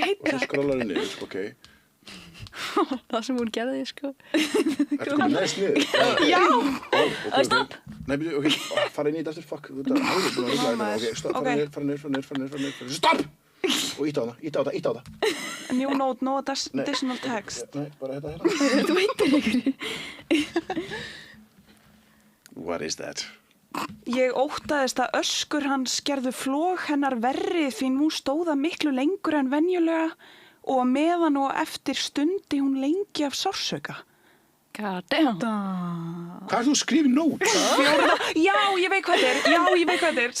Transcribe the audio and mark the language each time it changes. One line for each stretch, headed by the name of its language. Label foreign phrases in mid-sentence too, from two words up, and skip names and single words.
Icelandic: Og svo skrollar þau niður, ok. Það sem hún gerði, sko. Ertu komið neðst niður? Já! Stopp! Nei, ok, fara inn í þetta aftur, fuck. Þú ert alveg búin að rugla hérna. Ok, stopp, fara niður. Stopp! Og íta á það.
English: New note, no additional text.
Icelandic: Nei, bara hérna. Þú veitir ykkur.
English: What is that?
Icelandic: Ég óttaðist að öskur hans gerðu flog hennar verri því nú stóða miklu lengur en venjulega og meðan og eftir stundi hún lengi af sársauka.
English: God damn.
Icelandic: Hvað er þú að skrifa í nót? Já, ég veit hvað þetta er.